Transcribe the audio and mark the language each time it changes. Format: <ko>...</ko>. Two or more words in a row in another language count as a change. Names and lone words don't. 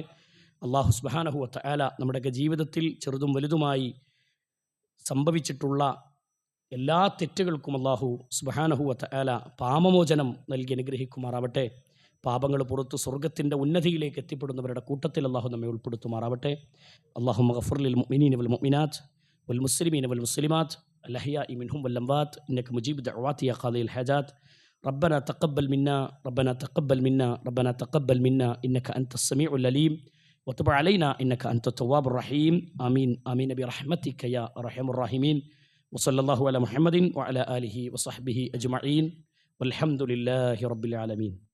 <ar>الله سبحانه وتعالى</ar> <ml>നമ്മുടെയൊക്കെ ജീവിതത്തിൽ ചെറുതും വലുതുമായി സംഭവിച്ചിട്ടുള്ള എല്ലാ തെറ്റുകൾക്കും</ml> <ar>الله سبحانه وتعالى</ar> <ml>പാപമോചനം നൽകി അനുഗ്രഹിക്കുമാറാവട്ടെ. പാപങ്ങൾ പുറത്ത് സ്വർഗ്ഗത്തിൻ്റെ ഉന്നതിയിലേക്ക് എത്തിപ്പെടുന്നവരുടെ കൂട്ടത്തിൽ അള്ളാഹു നമ്മെ ഉൾപ്പെടുത്തുമാറാവട്ടെ.</ml> <ar>اللهم اغفر للمؤمنين والمؤمنات والمسلمين والمسلمات الأحياء منهم والأموات إنك مجيب الدعوات يا قاضي الحاجات. ربنا تقبل منا ربنا تقبل منا ربنا تقبل منا إنك أنت السميع العليم وتب علينا إنك أنت التواب الرحيم. آمين آمين برحمتك يا أرحم الراحمين. وصلى الله على محمد وعلى آله وصحبه أجمعين والحمد لله رب العالمين.</ar>